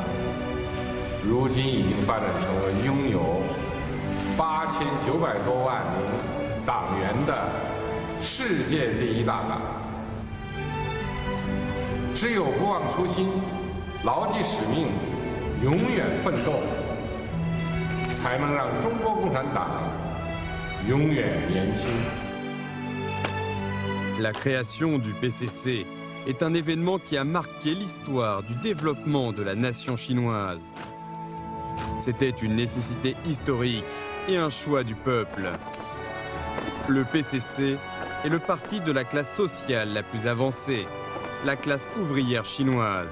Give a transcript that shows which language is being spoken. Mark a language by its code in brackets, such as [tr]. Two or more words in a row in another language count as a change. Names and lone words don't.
[zh] 如今已经发展成为拥有8900多万名党员的世界第一大党。只有不忘初心，牢记使命，永远奋斗，才能让中国共产党永远年轻。 [fr] La création du PCC est un événement qui a marqué l'histoire du développement de la nation chinoise. C'était une nécessité historique et un choix du peuple. Le PCC est le parti de la classe sociale la plus avancée, la classe ouvrière chinoise.